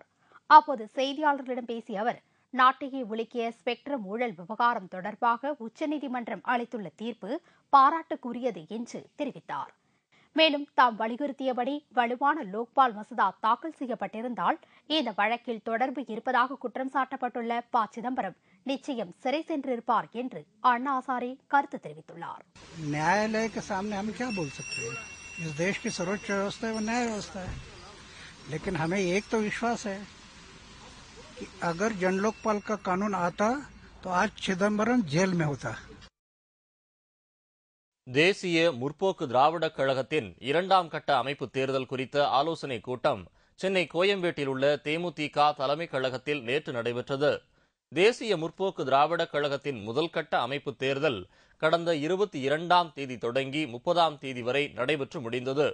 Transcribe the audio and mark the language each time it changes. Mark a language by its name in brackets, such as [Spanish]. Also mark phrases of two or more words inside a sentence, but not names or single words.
[Tamil] அப்போது செய்தியாளர்களிடம் பேசிய அவர், நாட்டையே உலுக்கிய ஸ்பெக்ட்ரம் ஊழல் விவகாரம் தொடர்பாக உச்சநீதிமன்றம் அளித்துள்ள தீர்ப்பு பாராட்டுக்குரியது என்று தெரிவித்தார். மேலும் தாம் வலியுறுத்தியபடி வலுவான லோக்பால் மசோதா தாக்கல் செய்யப்பட்டிருந்தால் இந்த வழக்கில் தொடர்பு இருப்பதாக குற்றம் சாட்டப்பட்டுள்ள ப சிதம்பரம் நிச்சயம் சிறை சென்றிருப்பார் என்று அண்ணா ஹசாரே கருத்து தெரிவித்துள்ளார். [Hindi] न्यायालय के सामने हम क्या बोल सकते हैं? इस देश की सर्वोच्च व्यवस्था है वो न्याय व्यवस्था है, लेकिन हमें एक तो विश्वास है कि अगर जन लोकपाल का कानून आता तो आज चिदम्बरम जेल में होता. [Tamil] தேசிய முற்போக்கு திராவிடக் கழகத்தின் 2ஆம் கட்ட அமைப்பு தேர்தல் குறித்த ஆலோசனைக் கூட்டம் சென்னை கோயம்பேட்டில் உள்ள தேமுதிக தலைமைக் கழகத்தில் நேற்று நடைபெற்றது. தேசிய முற்போக்கு திராவிடக் கழகத்தின் முதல் கட்ட அமைப்பு தேர்தல் கடந்த 22ஆம் தேதி தொடங்கி 30ஆம் தேதி வரை நடைபெற்று முடிந்தது.